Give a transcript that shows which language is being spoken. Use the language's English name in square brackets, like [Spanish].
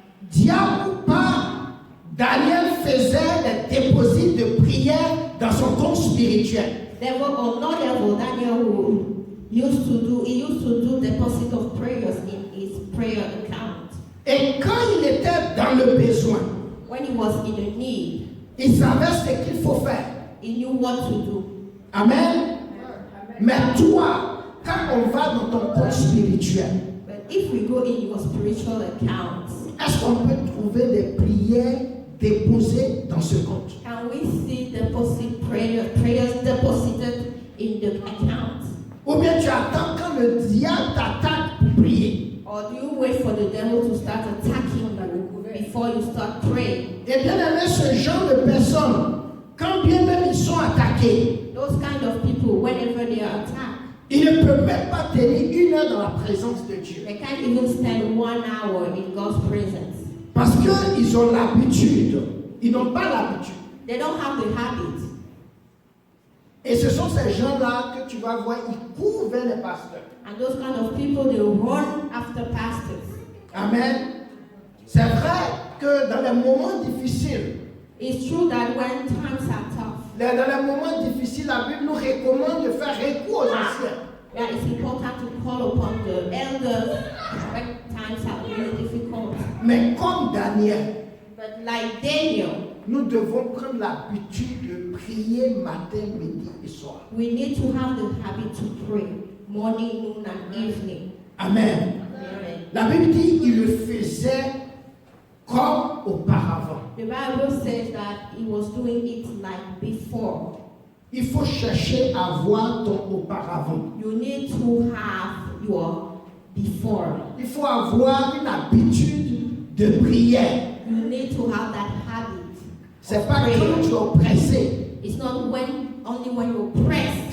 [French] Diable ou pas, Daniel faisait des déposits de prière dans son compte spirituel. [English] Level or no level, Daniel used to do deposit of prayers in his prayer account. [French] Et quand il était dans le besoin, [English] When he was in a need, [French] il savait ce qu'il faut faire. [English] he knew what to do. Amen. [French] Mais toi, quand on va dans ton compte spirituel, [English] But if we go in your spiritual account, [French] est-ce qu'on peut trouver des prières déposées dans ce compte? [English] can we see prayers deposited in the account? [French] Ou bien tu attends quand le diable t'attaque pour prier? [English] Or do you wait for the devil to start attacking you before you start praying? [French] Et bien aimé, ce genre de personnes, quand bien même ils sont attaqués, [English] Those kind of people, whenever they are attacked, [French] ils ne peuvent même pas tenir 1 heure dans la présence de Dieu. [English] they can't even spend 1 hour in God's presence. [French] Parce qu'ils ont l'habitude. Ils n'ont pas l'habitude. [English] They don't have the habit. [French] Et ce sont ces gens-là que tu vas voir, ils courent vers les pasteurs. [English] And those kind of people, they run after pastors. Amen. [French] C'est vrai que dans les moments difficiles, [English] It's true that when times are tough, [French] dans les moments difficiles, la Bible nous recommande de faire recours aux anciens. [English] yeah, it's important to call upon the elders when times are really difficult. [French] Mais comme Daniel, [English] But like Daniel, [French] nous devons prendre l'habitude de prier matin, midi et soir. [English] we need to have the habit to pray morning, noon, and evening. Amen. Amen. [French] La Bible dit qu'il le faisait comme auparavant. [English] The Bible says that he was doing it like before. [French] Il faut chercher à voir ton auparavant. [English] You need to have your before. [French] Il faut avoir une habitude de prière. [English] You need to have that habit. [French] C'est pas quand tu es oppressé. [English] It's not only when you're oppressed